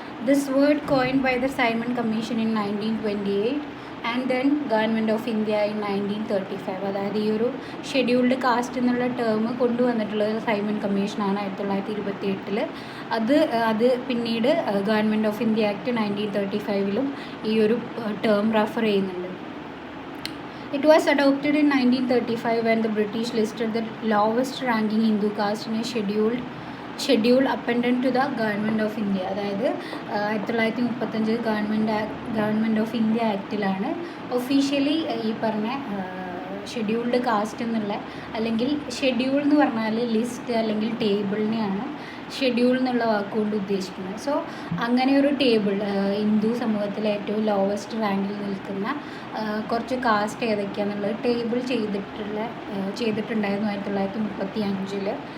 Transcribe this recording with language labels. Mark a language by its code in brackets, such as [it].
[en] This word coined by the Simon Commission in 1928 and then government of India in 1935. [ml] അതായത് ഈ ഒരു scheduled caste എന്നുള്ള term കൊണ്ടുവന്നിട്ടുള്ളത് Simon കമ്മീഷനാണ് 1928. അത് പിന്നീട് ഗവൺമെൻറ് ഓഫ് ഇന്ത്യ ആക്ട് 1935 ഈ ഒരു ടേം റെഫർ ചെയ്യുന്നുണ്ട്. [en] It was adopted in 1935 when the British listed the lowest ranking Hindu caste in a schedule appended to the Government of India. [ml] അതായത് 1935 government of India ആക്റ്റിലാണ് officially ഈ പറഞ്ഞ scheduled caste എന്നുള്ള, അല്ലെങ്കിൽ schedule എന്ന് പറഞ്ഞാൽ list അല്ലെങ്കിൽ ടേബിളിനെയാണ് schedule എന്നുള്ള വാക്കുകൊണ്ട് ഉദ്ദേശിക്കുന്നത്. സോ അങ്ങനെ ഒരു ടേബിൾ, ഹിന്ദു സമൂഹത്തിലെ ഏറ്റവും ലോവസ്റ്റ് റാങ്കിൽ നിൽക്കുന്ന കുറച്ച് കാസ്റ്റ് ഏതൊക്കെയാണെന്നുള്ളത് ടേബിൾ ചെയ്തിട്ടുണ്ടായിരുന്നു 1935.